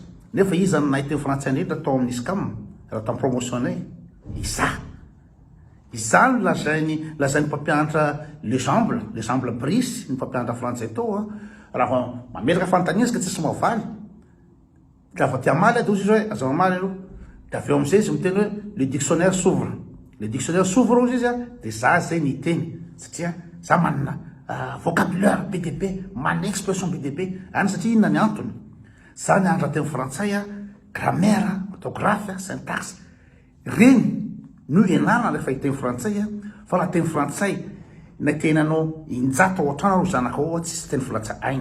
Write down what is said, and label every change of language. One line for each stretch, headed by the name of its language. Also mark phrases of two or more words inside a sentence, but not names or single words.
Malagasy: Nefa izy nahay teny frantsay indrindra tao amin'ny SCAM raha tamy promotionnay izany lazainy mpampianatra Lesamble Brice ny mpampianatra frantsay tao raha mamelaka fanontaniana tsisy mavaly raha tia maly dia izy hoe aza mamaly aloha dia avy eo amin'izay izy miteny hoe
French: le dictionnaire s'ouvre. Le dictionnaire s'ouvre
Malagasy: izy dia za zay ny teny satria za manana vocabulaire be dia be, manana expression be dia be any satria inona ny antony za nianatra teny frantsay
French: grammaire, orthographe, syntaxe
Malagasy: reny no ianarana rehefa hiteny frantsay fa raha teny frantsay na tenanao injato ao an-trano zanakao tsisy teny frantsay ainy.